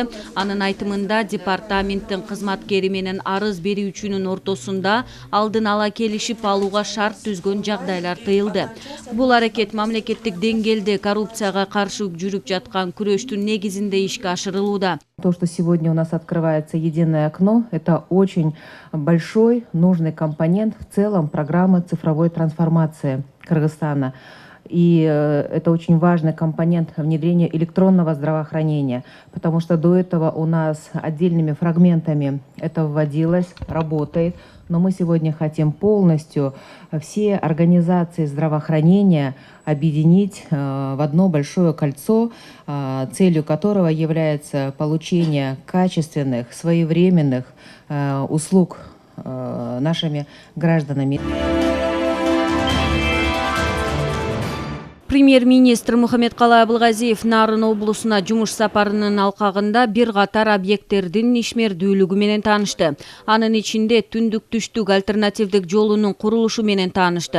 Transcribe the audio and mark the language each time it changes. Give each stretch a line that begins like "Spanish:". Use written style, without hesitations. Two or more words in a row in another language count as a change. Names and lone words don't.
Kyrgyz: Анын айтымында департаменттин кызматкери менен арыз берүүчүнүн ортосунда алдын ала келишип алууга шарт түзгөн жагдайлар тыйылды. Бул аракет мамлекеттик деңгээлде коррупцияга каршы жүрүп жаткан күрөштүн негизинде ишке ашырылууда.
Russian: То, что сегодня у нас открывается единое окно, это очень большой, нужный компонент в целом программы цифровой трансформации Кыргызстана. И это очень важный компонент внедрения электронного здравоохранения, потому что до этого у нас отдельными фрагментами это вводилось, работает, но мы сегодня хотим полностью все организации здравоохранения объединить в одно большое кольцо, целью которого является получение качественных, своевременных услуг нашими гражданами.
Kyrgyz: Премьер-министр Мухаммедкалый Абылгазиев Нарын облусуна жумуш сапарынын алкагында бир катар объекттердин ишмердүүлүгү менен таанышты. Анын ичинде түндүк-түштүк альтернативдик жолунун курулушу менен таанышты.